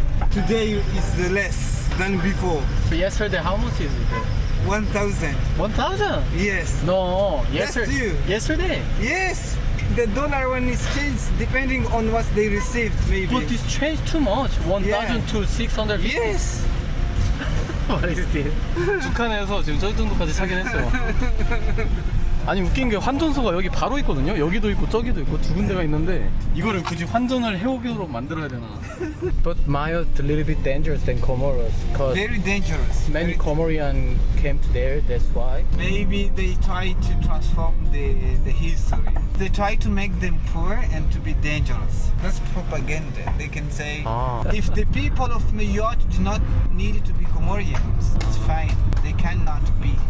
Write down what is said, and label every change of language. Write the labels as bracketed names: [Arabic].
[English] Today is less than before. So yesterday, how much is it? 1,000. 1,000? Yes. No. That's you. Yesterday. Yes. The dollar one is changed depending on what they received, maybe. But this changed too much. 1,000 to 600. Yes. What is this? [Korean] 북한에서 지금 저 정도까지 사긴 했어요. 아니 웃긴 게 환전소가 여기 바로 있거든요. 여기도 있고 저기도 있고 두 군데가 있는데 이거를 굳이 환전을 해오도록 만들어야 되나? [English] But Mayo's a little bit dangerous than Comoros because Very dangerous. many Very- Comorian came to there. That's why. Maybe they try to transform the history. They try to make them poor and to be dangerous. That's propaganda. They can say, if the people of Mayotte do not need to be Comorians, it's fine. They cannot be.